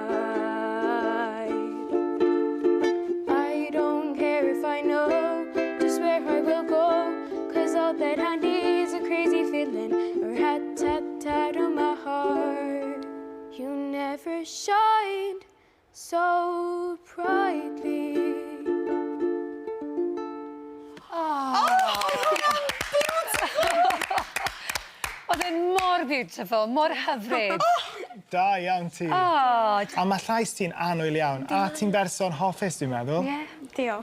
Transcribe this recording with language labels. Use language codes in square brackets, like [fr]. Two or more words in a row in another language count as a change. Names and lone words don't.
[en] I don't care if I know just where I will go, 'cause all that I need is a crazy feeling, a rat-tat-tat on my heart. You never shined so brightly. [cy] Oedd e'n mor beautiful, mor hyfryd. Da iawn ti. Oh, A mae llais ti'n annwyl iawn. A ti'n berson hoffus, dwi'n meddwl. Diolch.